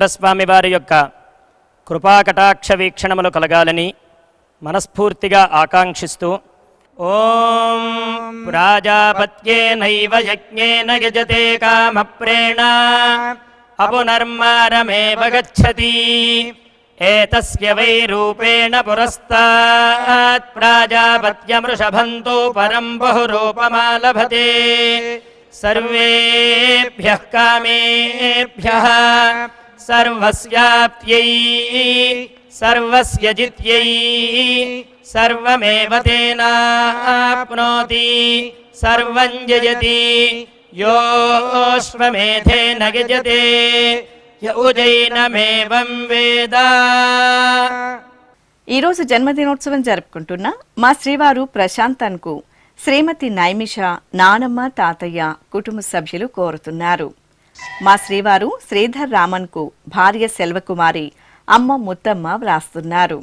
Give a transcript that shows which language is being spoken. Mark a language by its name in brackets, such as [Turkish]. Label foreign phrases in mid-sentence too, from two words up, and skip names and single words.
[Telugu] స్వామి వారి యొక్క కృపాకటాక్ష వీక్షణములు కలగాలని మనస్ఫూర్తిగా ఆకాంక్షిస్తూ [Sanskrit] ఓం ప్రాజాపత్యేనైవ యజ్ఞేన యజతే కామప్రేణ అపునర్మారమేవ గచ్చతి एतस्य वै रूपेण पुरस्तात् प्राजापत्यमृषभन्तो परं बहुरूपमालभते सर्वेभ्यः कामेभ्यः सर्वस्याप्त्यै सर्वस्य जित्यै सर्वमेव तेनाप्नोति सर्वं जयति योऽश्वमेधेन यजते य उजैनमेवं वेद। [Telugu] ఈరోజు జన్మదినోత్సవం జరుపుకుంటున్న మా శ్రీవారు ప్రశాంతన్కు శ్రీమతి నైమిష, నానమ్మ, తాతయ్య, కుటుంబ సభ్యులు కోరుతున్నారు. మా శ్రీవారు శ్రీధర్ రామన్కు భార్య సెల్వకుమారి, అమ్మ ముత్తమ్మ వ్రాస్తున్నారు.